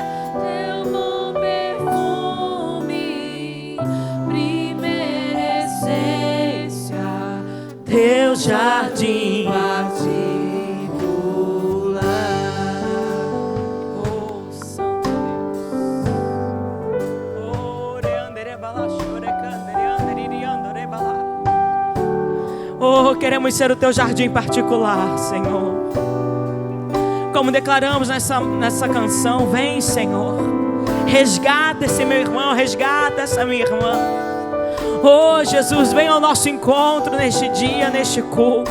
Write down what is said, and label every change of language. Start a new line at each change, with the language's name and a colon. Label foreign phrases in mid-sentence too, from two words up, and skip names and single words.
Portuguese: Teu bom perfume, primeira essência, Teu jardim particular. Oh, Santo Deus. Oh, reandere bala, shure candere, andere riandore bala. Oh, queremos ser o teu jardim particular, Senhor. Como declaramos nessa canção, vem, Senhor, resgata esse meu irmão, resgata essa minha irmã. Oh, Jesus, vem ao nosso encontro neste dia, neste culto.